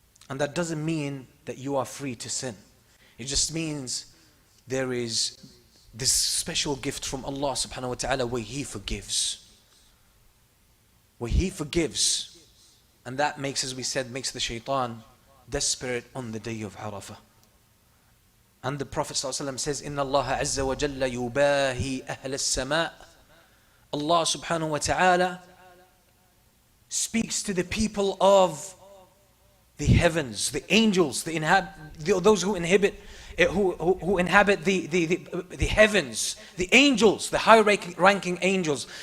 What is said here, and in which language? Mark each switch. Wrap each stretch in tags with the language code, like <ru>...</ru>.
<en>And that doesn't mean that you are free to sin. It just means there is this special gift from Allah subhanahu wa ta'ala where He forgives. Where He forgives. And that makes, as we said, makes the shaitan desperate on the day of Arafah.</en> <ar>And the Prophet ﷺ says, إِنَّ اللَّهَ عَزَّ وَجَلَّ يُبَاهِي أَهْلَ السَّمَاءِ.</ar> <en>Allah subhanahu wa ta'ala speaks to the people of the heavens, the angels, those who inhabit the heavens, the angels, the high-ranking angels.</en>